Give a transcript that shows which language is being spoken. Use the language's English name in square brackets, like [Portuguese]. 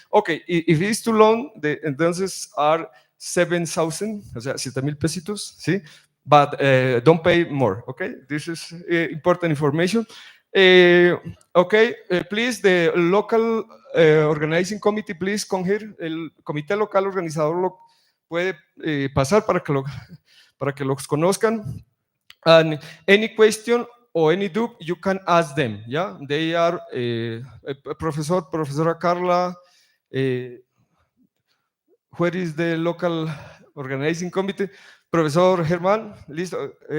[English] Okay, if it's too long, entonces are 7,000, o sea, 7,000 pesitos, ¿sí? But don't pay more, okay? This is important information. Okay, please, the local organizing committee, please come here. [Spanish] El comité local organizador puede pasar para que los conozcan. [English] And any question or any doubt, you can ask them. Yeah, they are Profesora Carla. Where is the local organizing committee? Professor Germán, listo.